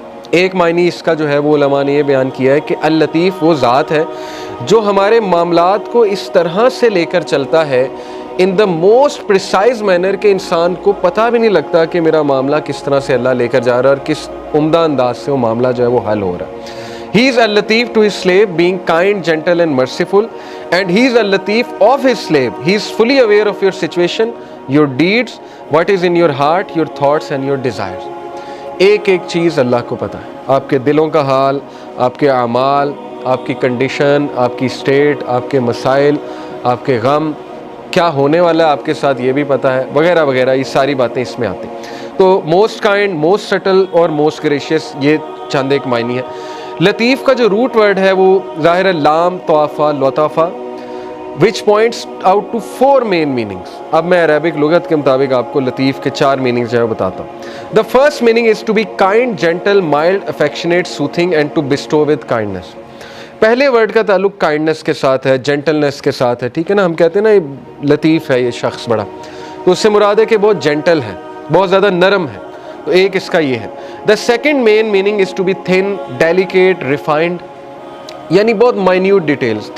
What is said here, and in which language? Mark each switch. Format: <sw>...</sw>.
<ur>ایک معنی اس کا جو ہے وہ علماء نے یہ بیان کیا ہے کہ اللطیف وہ ذات ہے جو ہمارے معاملات کو اس طرح سے لے کر چلتا ہے</ur> <en>in the most precise manner</en> <ur>کہ انسان کو پتہ بھی نہیں لگتا کہ میرا معاملہ کس طرح سے اللہ لے کر جا رہا ہے اور کس عمدہ انداز سے وہ معاملہ جو ہے وہ حل ہو رہا ہے.</ur> <en>He is al-Latif to his slave, being kind, gentle and merciful, and he is al-Latif of his slave. He is fully aware of your situation, your deeds, what is in your heart, your thoughts and your desires.</en> <ur>ایک ایک چیز اللہ کو پتہ ہے, آپ کے دلوں کا حال, آپ کے اعمال, آپ کی کنڈیشن, آپ کی اسٹیٹ, آپ کے مسائل, آپ کے غم, کیا ہونے والا ہے آپ کے ساتھ یہ بھی پتہ ہے, وغیرہ وغیرہ. یہ ساری باتیں اس میں آتی ہیں. تو</ur> <en>most kind, most subtle</en> <ur>اور موسٹ گریشیس, یہ چند ایک معنی ہے. لطیف کا جو روٹ ورڈ ہے وہ ظاہر ہے لام طوافہ لطافہ,</ur> <en>which points out to 4 main meanings.</en> <ur>اب میں عربک لغت کے مطابق آپ کو لطیف کے 4 میننگز جو ہے بتاتا ہوں.</ur> <en>The first meaning is to be kind, gentle, mild, affectionate, soothing and to bestow with kindness.</en> <ur>پہلے ورڈ کا تعلق کائنڈنس کے ساتھ ہے, جینٹلنس کے ساتھ ہے, ٹھیک ہے نا. ہم کہتے ہیں نا یہ لطیف ہے یہ شخص بڑا, تو اس سے مراد ہے کہ بہت جینٹل ہے, بہت زیادہ نرم ہے. تو ایک اس کا یہ ہے.</ur> <en>the second main meaning is to be thin, delicate, refined,</en> <ur>یعنی بہت</ur> <en>Minute details.</en>